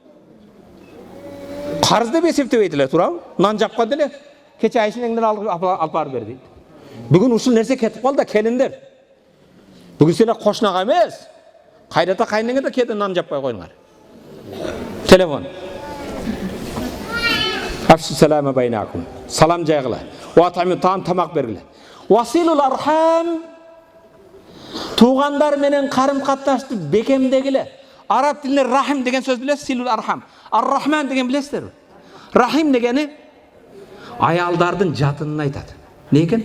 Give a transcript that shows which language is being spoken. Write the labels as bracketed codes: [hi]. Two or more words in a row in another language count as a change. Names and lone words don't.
[ky] Карыз деп эсептебейт эле, туурабы? Нан жапкан деле, кече Айшенеңден алып барып бер дейт. Бүгүн ушул нерсе кетип калды, келиндер. Бүгүн силер кошунага эмес, кайрата кайнеңе да кээде нан жаппай коюңар. Телефон. [ar] "أفشوا السلام بينكم", [ky] салам жайгыла. [ar] "وأطعموا الطعام", [ky] тамак бергиле. [ar] "وصلوا الأرحام", [ky] туугандар менен карым катташты бекемдегиле. Араб тилинде рахим деген сөз билесиз, [ar] صلة الأرحام. [ky] Ар-Рахман деген билесиздерби? Рахим дегени аялдардын жатынын айтат. Не экен?